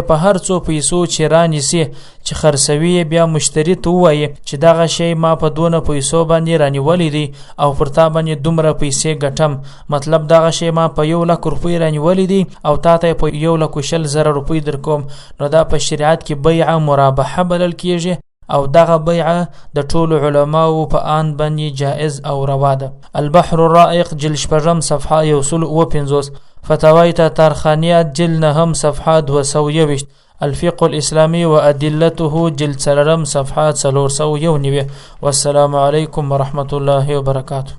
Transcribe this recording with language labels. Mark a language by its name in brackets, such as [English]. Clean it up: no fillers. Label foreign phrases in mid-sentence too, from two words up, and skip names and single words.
[Pashto] په هر څو پیسو چې رانیسي چې خرڅوي، بیا مشتري ته ووایي چې دغه شی ما په دونه پیسو باندې رانیولی دی او پر تا باندې دومره پیسې ګټم، مطلب دغه شی ما په 1,00,000 روپۍ رانیولی دی او تا ته په 1,20,000 روپۍ در کوم، نو دا په شریعت کې بیعه مرابحه بلل کیږي او دغه بیعه د ټولو علماو په آن باندې جائز او روا ده. البحر الرائق جلد 6 صفحه 150، فتاوی تارخانیات جلد 9 صفحه 221، الفقه الإسلامي وأدلته جلد 3 صفحات 409. [Arabic] والسلام عليكم ورحمة الله وبركاته.